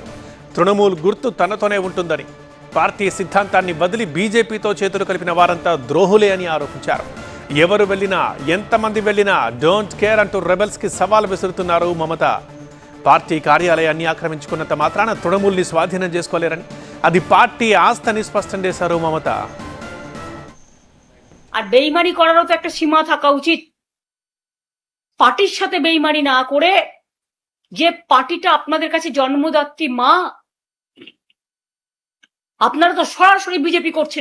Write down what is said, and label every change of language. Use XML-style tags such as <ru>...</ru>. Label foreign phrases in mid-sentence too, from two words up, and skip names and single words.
<te>తృణమూల్ గుర్తు తనతోనే ఉంటుందని, పార్టీ సిద్ధాంతాన్ని వదిలి బీజేపీతో చేతులు కలిపిన వారంతా ద్రోహులే అని ఆరోపించారు. ఎవరు వెళ్ళినా, ఎంతమంది వెళ్ళినా</te> <en>don't care</en> <te>అంటూ రెబెల్స్ కి సవాల్ విసురుతున్నారు మమత. పార్టీ కార్యాలయాన్ని ఆక్రమించుకున్నంత మాత్రాన తృణమూల్ని స్వాధీనం చేసుకోలేరని, అది పార్టీ ఆస్తని স্পష్టం చేశారు মমতা।</te> <bn>আর বেইমানি করারও তো একটা সীমা থাকা উচিত। পার্টির সাথে বেইমানি না করে, যে পার্টিটা আপনাদের কাছে জন্মদাত্রী মা, আপনারা তো সরাসরি বিজেপি করছেন।</bn>